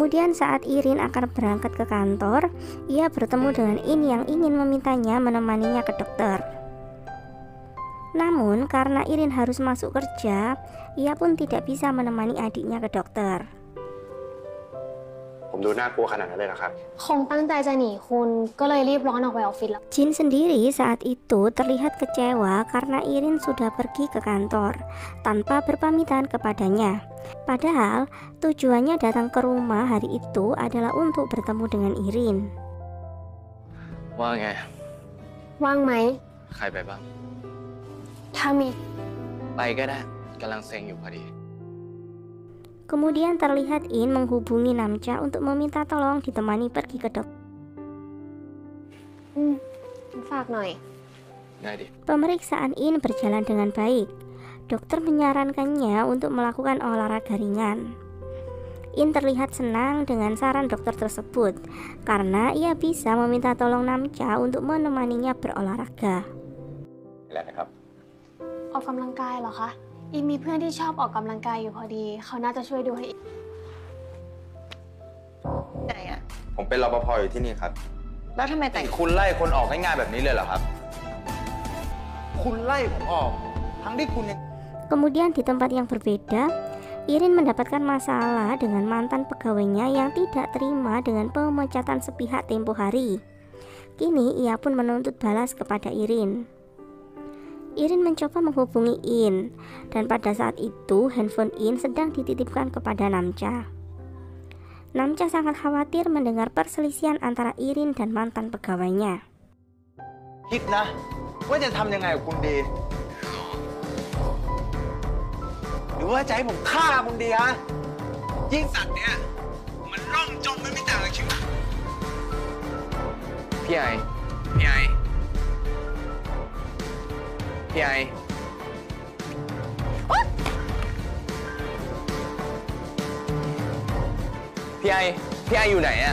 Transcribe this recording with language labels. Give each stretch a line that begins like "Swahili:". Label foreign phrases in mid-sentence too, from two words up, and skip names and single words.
Indonesian: Kemudian saat Irin akan berangkat ke kantor, ia bertemu dengan In yang ingin memintanya menemaninya ke dokter. Namun karena Irin harus masuk kerja, ia pun tidak bisa menemani adiknya ke dokter.
Thai: ผมดูน่ากลัวขนาดนั้นเลยเหรอครับ คงตั้งใจจะหนีคุณก็เลยรีบร้อนออกไปออฟฟิศแล้ว
Indonesian: Jin sendiri saat itu terlihat kecewa karena Irin sudah pergi ke kantor tanpa berpamitan kepadanya. Padahal tujuannya datang ke rumah hari itu adalah untuk bertemu dengan Irin.
Thai: ว่าไง ว่างไหม ใครไปบ้าง ถ้ามี ไปก็ได้กำลังเซ็งอยู่พอดี
Indonesian: Kemudian terlihat In menghubungi Namcha untuk meminta tolong ditemani pergi ke dokter.
Thai: ฝากหน่อย ได้ดิ
Indonesian: Pemeriksaan In berjalan dengan baik. Dokter menyarankannya untuk melakukan olahraga ringan. In terlihat senang dengan saran dokter tersebut karena ia bisa meminta tolong Namcha untuk menemaninya berolahraga.
Thai: แล้วนะครับ ออกกำลังกายเหรอคะ อีมีเพื่อนที่ชอบออกกำลังกายอยู่พอดี เขาน่าจะช่วยดูให้ ไหนอะ ผมเป็นรปภอยู่ที่นี่ครับ แล้วทำไมแต่ง คุณไล่คนออกง่ายๆแบบนี้เลยเหรอครับ คุณไล่ผมออก ทั้งที่คุณยัง
Indonesian: Kemudian di tempat yang berbeda, Irin mendapatkan masalah dengan mantan pegawainya yang tidak terima dengan pemecatan sepihak tempo hari. Kini ia pun menuntut balas kepada Irin. Irin mencoba menghubungi In, dan pada saat itu handphone In sedang dititipkan kepada Namcha. Namcha sangat khawatir mendengar perselisihan antara Irin dan mantan pegawainya.
Thai: คิดนะ ว่าจะทำยังไงกับคุณดี หรือว่าจะให้ผมฆ่าคุณดีฮะ ยิ่งสัตว์เนี่ย มันร่มจมไม่ต่างกับชีวิต พี่ไอ พี่ไอ พี่ไอ พี่ไอ พี่ไออยู่ไหนอะ